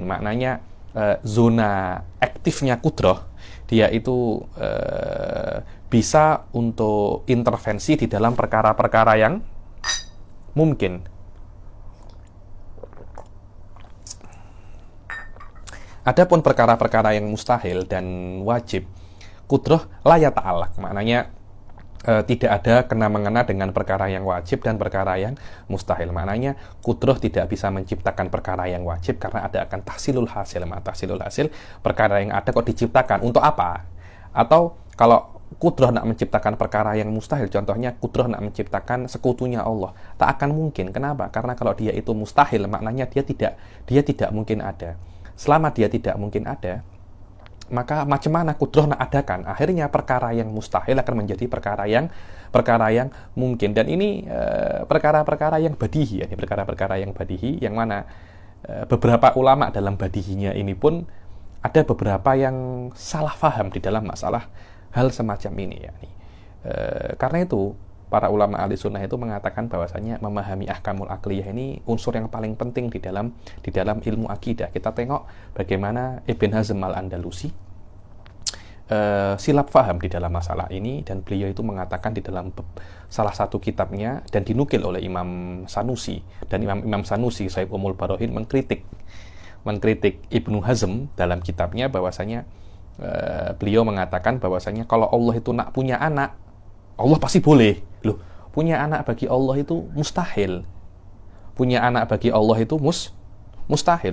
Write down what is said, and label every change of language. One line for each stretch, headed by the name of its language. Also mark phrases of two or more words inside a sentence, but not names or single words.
Malay: Maknanya zona aktifnya kudrah, dia itu bisa untuk intervensi di dalam perkara-perkara yang mungkin. Adapun perkara-perkara yang mustahil dan wajib, kudrah
Arabic: لا يتعلق,
Malay: maknanya tidak ada kena-mengena dengan perkara yang wajib dan perkara yang mustahil. Maknanya kudrah tidak bisa menciptakan perkara yang wajib karena ada akan
Arabic: تحصيل الحاصل,
Malay: perkara yang ada kok diciptakan untuk apa? Atau kalau kudrah nak menciptakan perkara yang mustahil, contohnya kudrah nak menciptakan sekutunya Allah, tak akan mungkin. Kenapa? Karena kalau dia itu mustahil, maknanya dia tidak mungkin ada. Selama dia tidak mungkin ada, maka macam mana kudrah nak adakan? Akhirnya perkara yang mustahil akan menjadi perkara yang mungkin. Dan ini perkara-perkara yang badihi, perkara-perkara yang badihi, yang mana beberapa ulama dalam badihinya ini pun ada beberapa yang salah faham di dalam masalah hal semacam ini. Karena itu para ulama
Arabic: أهل السنة
Malay: itu mengatakan bahwasanya memahami
Arabic: الأحكام العقلية
Malay: ini unsur yang paling penting di dalam ilmu akidah. Kita tengok bagaimana Ibn Hazm al-Andalusi silap faham di dalam masalah ini, dan beliau itu mengatakan di dalam salah satu kitabnya dan dinukil oleh Imam Sanusi, dan Imam Sanusi Sahib Umul Barohin mengkritik Ibnu Hazm dalam kitabnya bahwasanya beliau mengatakan bahwasanya kalau Allah itu nak punya anak, Allah pasti boleh. Loh, punya anak bagi Allah itu mustahil. Punya anak bagi Allah itu mustahil.